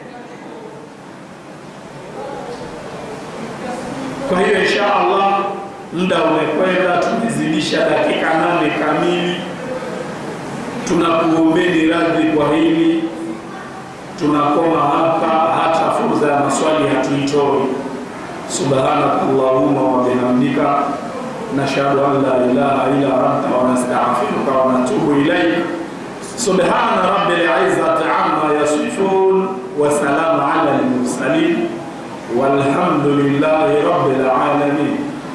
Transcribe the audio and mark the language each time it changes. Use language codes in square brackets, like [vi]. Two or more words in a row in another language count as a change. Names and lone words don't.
[sw] Kwa hiyo [ar] إن شاء الله [sw] muda umekwenda, tumezidisha dakika 8 kamili. Tunakuombeni radhi kwa hili, tunakoma hapa, hata fursa ya maswali hatuitoi. [ar] سبحانك اللهم وبحمدك نشهد أن لا إله إلا أنت ونستغفرك ونتوب إليك. سبحان رب العزة عما يصفون وسلام على المرسلين والحمد لله رب العالمين.